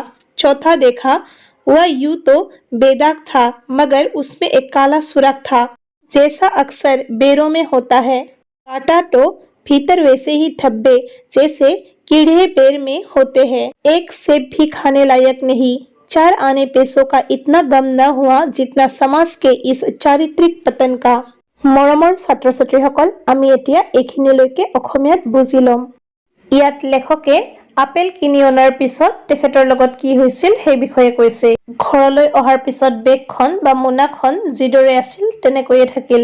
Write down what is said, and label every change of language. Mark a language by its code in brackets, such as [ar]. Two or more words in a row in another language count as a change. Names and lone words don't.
[hi] चौथा देखा, वह यूं तो बेदाग था मगर उसमें एक काला सुराख था, जैसा अक्सर बेरों में होता है। काटा तो भीतर वैसे ही धब्बे जैसे कीड़े बेर में होते हैं। एक सेब भी खाने लायक नहीं। 4 आने पैसों का इतना गम न हुआ जितना समाज के इस चारित्रिक पतन का। [as] মৰমৰ ছাত্ৰ-ছাত্ৰীসকল, আমি এতিয়া এইখিনিলৈকে অসমীয়াত বুজি ল'ম। ইয়াত লেখকে আপেল কিনি অনাৰ পিছত তেখেতৰ লগত কি হৈছিল সেই বিষয়ে কৈছে। ঘৰলৈ অহাৰ পিছত বেগখন বা মোনাখন যিদৰে আছিল তেনেকৈয়ে থাকিল।